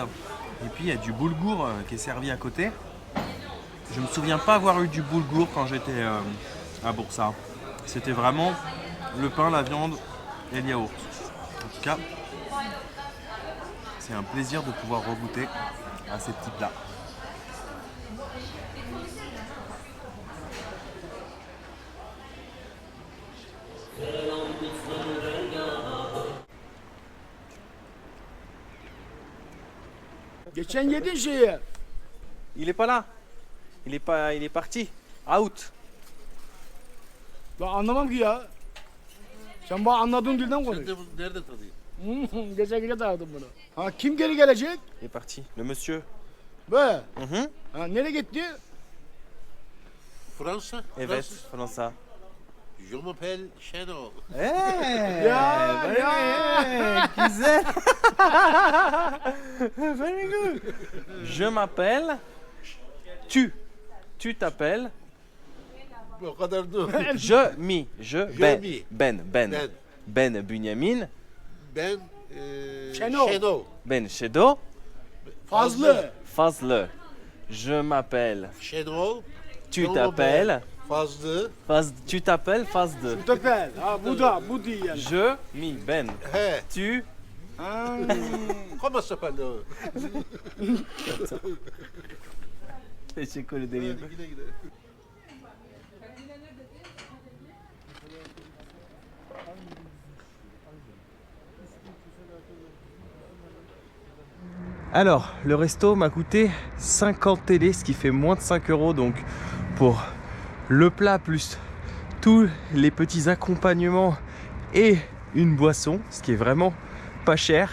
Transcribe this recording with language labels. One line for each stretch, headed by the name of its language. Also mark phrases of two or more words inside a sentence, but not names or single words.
French: Et puis il y a du boulgour qui est servi à côté. Je me souviens pas avoir eu du boulgour quand j'étais à Bursa. C'était vraiment le pain, la viande et le yaourt. En tout cas, c'est un plaisir de pouvoir regoûter à ces petits plats.
Turkish: Geçen yedin şeyi.
French: Il est pas là. Il est parti. Out.
Turkish: Ben anlamam ki ya. Sen bana anladığın dilden konuş. Nerede tanıyayım? Geçen gece tanıdım bunu. Ha kim geri gelecek?
French: Il est parti. Le monsieur. Be. Mhm.
Turkish: Ha nereye gitti? Fransa. Evet, Fransa.
French: Je m'appelle Shadow.
Turkish: Güzel.
English: Very good.
French: Je m'appelle. Tu t'appelles.
Turkish: O kadar da. Ben Bünyamin. Ben Şenol. Shadow. Ben Şedo. Fazlı. Fazlı.
French: Je m'appelle. Şenol. Tu Jean t'appelles. Fazlı. Tu t'appelles phase 2. Tu t'appelles. Ah, Bouddha, Boudi yani. Je, mi, Ben. He. Tu. Ha. Comment ça s'appelle?
Turkish: Teşekkür ederim. Gide gide.
French: Alors, le resto m'a coûté 50 télé, ce qui fait moins de 5 euros. Donc, pour le plat plus tous les petits accompagnements et une boisson, ce qui est vraiment pas cher.